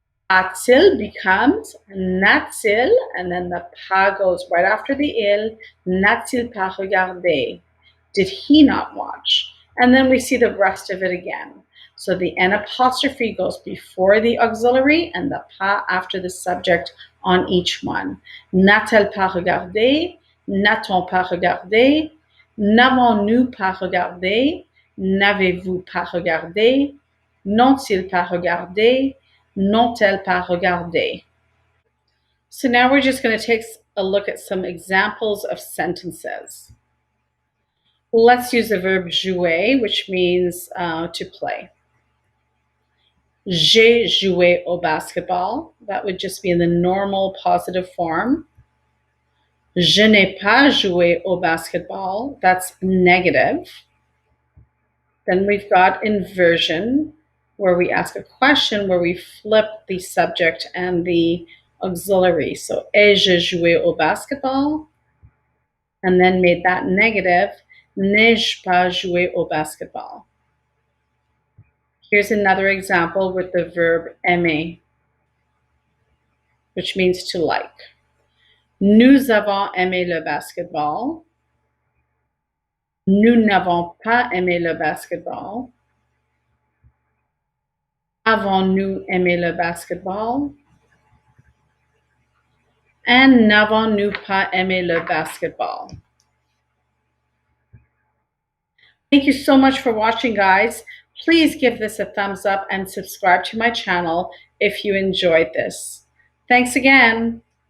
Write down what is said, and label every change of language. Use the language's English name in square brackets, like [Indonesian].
[English] A-t-il becomes n'a-t-il, and then the pas goes right after the il. [French] N'a-t-il pas regardé? [English] Did he not watch? And then we see the rest of it again. So the N apostrophe goes before the auxiliary and the pas after the subject on each one. [French] N'a-t-elle pas regardé? N'a-t-on pas regardé? N'avons-nous pas regardé? N'avez-vous pas regardé? N'ont-ils pas regardé? N'ont-elles pas regardé? [English] So now we're just going to take a look at some examples of sentences. Let's use the verb jouer, which means to play. [French] J'ai joué au basketball. [English] That would just be in the normal positive form. [French] Je n'ai pas joué au basketball. [English] That's negative. Then we've got inversion, where we ask a question, where we flip the subject and the auxiliary. [French] So, ai-je joué au basketball? [English] And then made that negative. [French] N'ai-je pas joué au basketball? [English] Here's another example with the verb aimer, which means to like. [French] Nous avons aimé le basketball. Nous n'avons pas aimé le basketball. Avons-nous aimé le basketball? And n'avons-nous pas aimé le basketball? [English] Thank you so much for watching, guys. Please give this a thumbs up and subscribe to my channel if you enjoyed this. Thanks again.